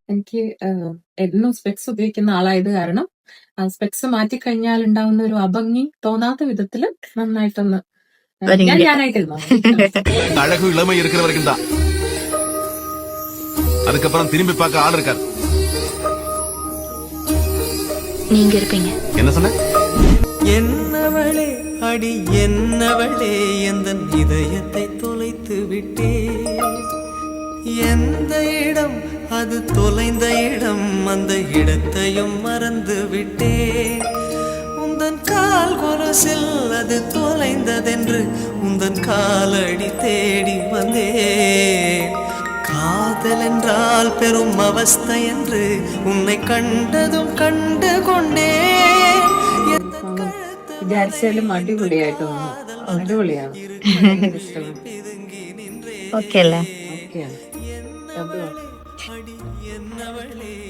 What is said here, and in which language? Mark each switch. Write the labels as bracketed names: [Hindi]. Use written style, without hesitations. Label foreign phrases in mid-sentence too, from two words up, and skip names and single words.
[Malayalam] എനിക്ക് എന്നും സ്പെക്സ് ഉപയോഗിക്കുന്ന ആളായത് കാരണം സ്പെക്സ് മാറ്റിക്കഴിഞ്ഞാൽ ഉണ്ടാവുന്ന ഒരു അഭംഗി തോന്നാത്ത വിധത്തില് നന്നായിട്ടൊന്ന് ഞാനായിട്ടിരുന്നു. [Tamil] அழகு இளமை இருக்கிற வரைக்கும் தான், அதுக்கப்புறம் திரும்பி பார்க்க ஆள் இருக்காது. நீங்க இருப்பீங்க. என்ன சொன்ன? என்னவளே அடி என்னவளே எந்தன் இதயத்தை தொலைத்து விட்டே. எந்த இடம் அது தொலைந்த இடம், அந்த இடத்தையும் மறந்து விட்டே. உந்தன் கால் கொலுசில் அது தொலைந்ததென்று உந்தன் காலடி தேடி வந்தே. காதல் என்றால் பெரும் அவஸ்தை என்று உன்னை கண்டதும் கண்டு கொண்டே. [Malayalam] വിചാരിച്ചാലും അടിപൊളിയായിട്ട് വന്നു. അടിപൊളിയാണ്. [Tamil] ஓகே இல்ல? [Malayalam] ഓക്കെയാണ്.